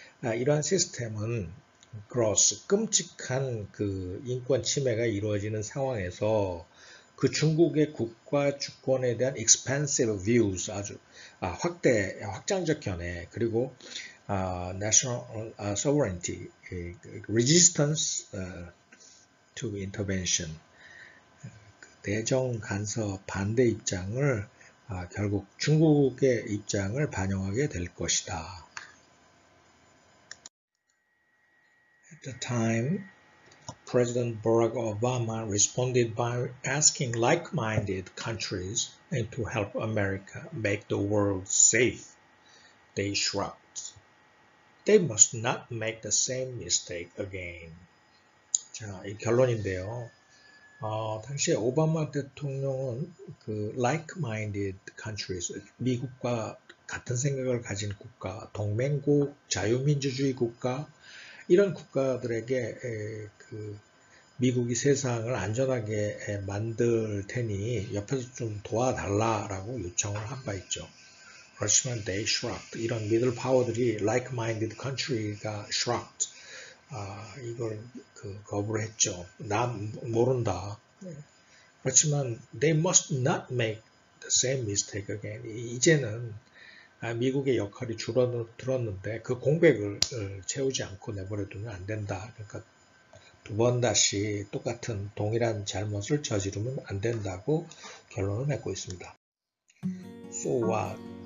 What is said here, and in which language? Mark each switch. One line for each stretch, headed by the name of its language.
Korean: 이러한 시스템은 gross, 끔찍한 그 인권 침해가 이루어지는 상황에서 그 중국의 국가 주권에 대한
English: expansive views,
Korean: 아주 확장적 견해, 그리고
English: national sovereignty, resistance to intervention,
Korean: 내정 간섭 반대 입장을 결국 중국의 입장을 반영하게 될 것이다.
English: At the time, President Barack Obama responded by asking like-minded countries to help America make the world safe. They shrugged. They must not make the same mistake again.
Korean: 자, 이 결론인데요. 당시에 오바마 대통령은 그 like-minded countries, 미국과 같은 생각을 가진 국가, 동맹국, 자유민주주의 국가, 이런 국가들에게 그 미국이 세상을 안전하게 만들 테니 옆에서 좀 도와달라라고 요청을 한 바 있죠. 그렇지만
English: they shrugged.
Korean: 이런 middle power들이 like-minded country가 shrugged. 이걸 거부를 했죠. 나 모른다. 그렇지만
English: they must not make the same mistake again.
Korean: 이제는 미국의 역할이 줄어들었는데 그 공백을 채우지 않고 내버려두면 안 된다. 그러니까 두 번 다시 똑같은 동일한 잘못을 저지르면 안 된다고 결론을 맺고 있습니다.
English: So what?